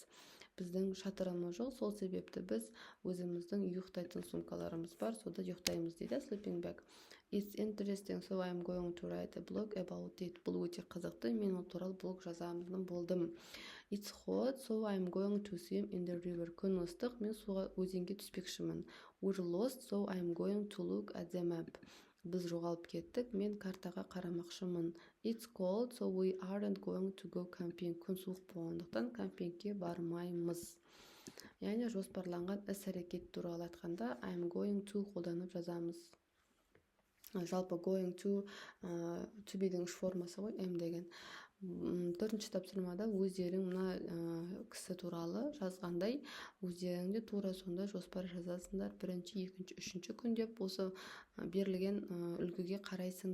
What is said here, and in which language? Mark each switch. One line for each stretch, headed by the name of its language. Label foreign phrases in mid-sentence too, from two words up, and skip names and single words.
Kazakh: Біздің шатырымыз жоқ, сол себепті біз өзіміздің ұйықтайтын сумкаларымыз бар, сода ұйықтаймыз дейді.
English: Sleeping bag. It's interesting, so I'm going to write a blog about it.
Kazakh: Бұл өте қызықты, мен ол туралы блог жазамын болдым.
English: It's hot, so I'm going to swim in the river.
Kazakh: Күн ыстық, мен суға өзенге түспекшімін.
English: We're lost, so I'm going to look at the map.
Kazakh: Біз жоғалып кеттік, мен картаға қарамақшымын.
English: It's cold, so we aren't going to go camping.
Kazakh: Күн суық болғандықтан кампингке бармаймыз. Яғни жоспарланған іс-әрекет туралы айтқанда
English: I'm going to
Kazakh: қолданып жазамыз. Жалпы
English: going to be-
Kazakh: дің үш формасы ғой, am деген. Төртінші тапсырмада өздерің мына кісі туралы жазғандай өздерің де тура сондай жоспар жазасыңдар. Бірінші, екінші, үшінші күн деп осы берілген үлгіге қарайсыңдар.